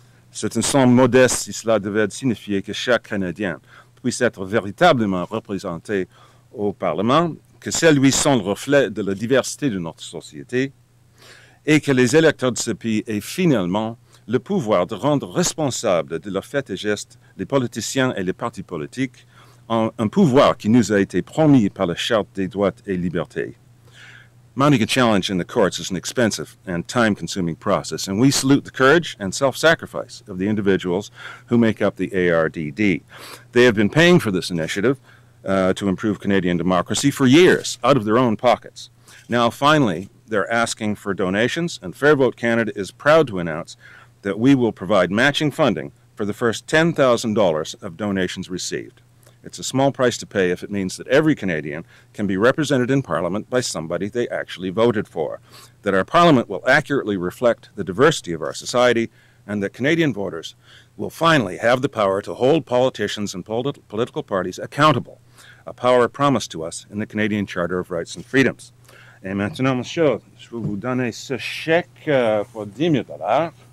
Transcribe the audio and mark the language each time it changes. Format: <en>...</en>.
<fr>C'est une somme modeste si cela devait signifier que chaque Canadien puisse être véritablement représenté au Parlement, que celui-ci sont le reflet de la diversité de notre société et que les électeurs de ce pays aient finalement le pouvoir de rendre responsables de leurs faits et gestes les politiciens et les partis politiques, un pouvoir qui nous a été promis par la Charte des droits et libertés.</fr> <en>Mounting a challenge in the courts is an expensive and time-consuming process, and we salute the courage and self-sacrifice of the individuals who make up the ARDD. They have been paying for this initiative to improve Canadian democracy for years out of their own pockets. Now, finally, they're asking for donations, and Fair Vote Canada is proud to announce that we will provide matching funding for the first $10,000 of donations received. It's a small price to pay if it means that every Canadian can be represented in Parliament by somebody they actually voted for, that our Parliament will accurately reflect the diversity of our society, and that Canadian voters will finally have the power to hold politicians and political parties accountable, a power promised to us in the Canadian Charter of Rights and Freedoms.</en> <fr>Et maintenant, monsieur, je vais vous donner ce chèque pour 10 000 $.</fr>